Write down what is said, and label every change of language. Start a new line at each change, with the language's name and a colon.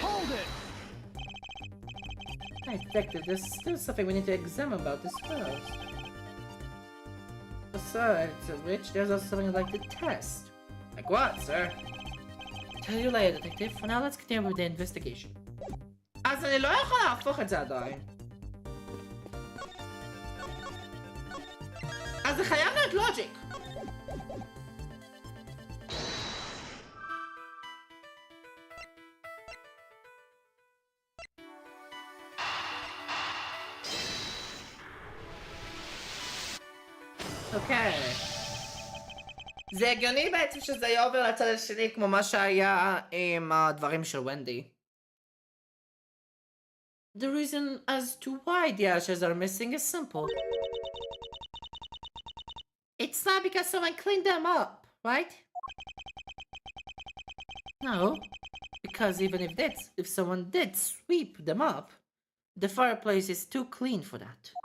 English: Hold it! I detected there's still something we need to examine about this first. Besides which, there's also something I'd like to test. Like what, sir? Tell you later, detective. For now, let's continue with the investigation.
Hebrew: אז אני לא יכול להפוך את זה עדיין. אז זה חייב להיות לוג'יק. אוקיי. זה הגיוני בעצם שזה יעבור לצד השני כמו מה שהיה עם הדברים של ונדי.
English: The reason as to why the ashes are missing is simple. It's not because someone cleaned them up, right? No, because even if someone did sweep them up, the fireplace is too clean for that.